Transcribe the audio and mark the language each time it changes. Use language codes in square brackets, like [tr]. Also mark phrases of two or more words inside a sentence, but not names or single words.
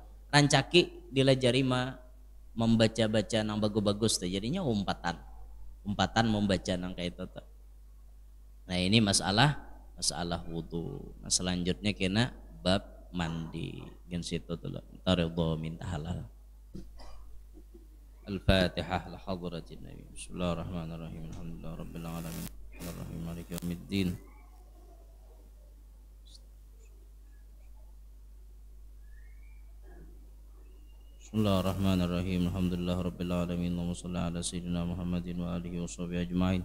[bjn] Rancaki dilajari membaca-baca nang bagus-bagus tuh. Jadinya umpatan membaca nang kayak itu tuh. Nah, ini masalah wudu. Nah, selanjutnya kena bab mandi gen situ tuh taridho minta halal. [ar] الفاتحة إلى حضرة النبي. بسم الله الرحمن الرحيم. الحمد لله رب العالمين. الرحمن الرحيم. مالك يوم الدين. بسم الله الرحمن الرحيم. الحمد لله رب العالمين. اللهم صل على سيدنا محمد وآله وصحبه أجمعين.